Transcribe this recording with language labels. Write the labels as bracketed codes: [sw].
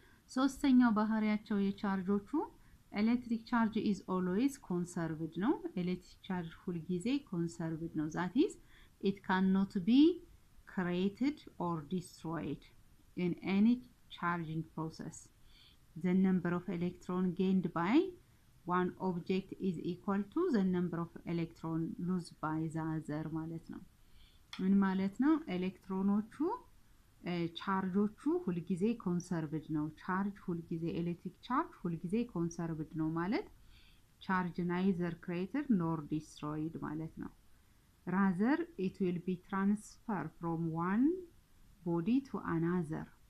[am] ሶስተኛው ባህሪያቸው የቻርጆቹ ኤሌክትሪክ ቻርጅ is always conserved ነው። ኤሌክትሪክ ቻርጅ ሁሉ ጊዜ conserved ነው። [en] that is it cannot be created or destroyed in any charging process. The number of electrons gained by one object is equal to the number of electron lost by the other [am] ማለት ነው። ምን ማለት ነው? ኤሌክትሮኖቹ ቻርጆቹ ሁሉ ጊዜ ኮንሰርቭድ ነው። ቻርጅ ሁሉ ጊዜ ኤሌክትሪክ ቻርጅ ሁሉ ጊዜ ኮንሰርቭድ ነው ማለት ቻርጅ neither created nor destroyed ማለት ነው። [en] rather it will be transferred from one body to another